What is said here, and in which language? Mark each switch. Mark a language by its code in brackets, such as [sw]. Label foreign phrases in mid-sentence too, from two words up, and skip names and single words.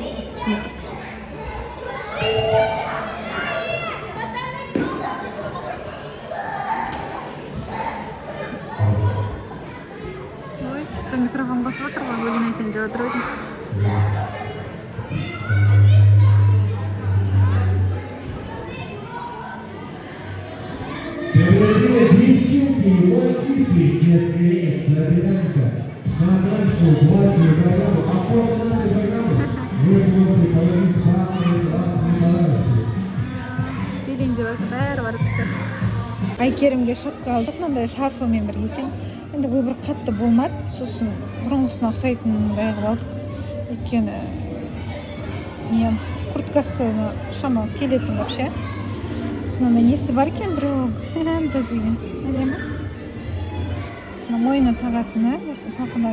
[kk] ой тіпті микрофон қосып отыр ғой өлең айтайын деп отыр едім [ru] Сегодня девчонки и мальчишки все скорее собираются на нашу классную программу. А после нашей программы вы сможете получить самые классные подарки. [kk] Билейін деп отыр бәрі бар біздер Айкерімге шапка алдық мынандай шарфымен бірге екен енді выбор қатты болмады сосын бұрынғысына ұқсайтындай қылып алдық өйткені курткасы шамалы келетін вообще мынандай несі бар екен біреу деген әдемі мойнына тағатыны салқындар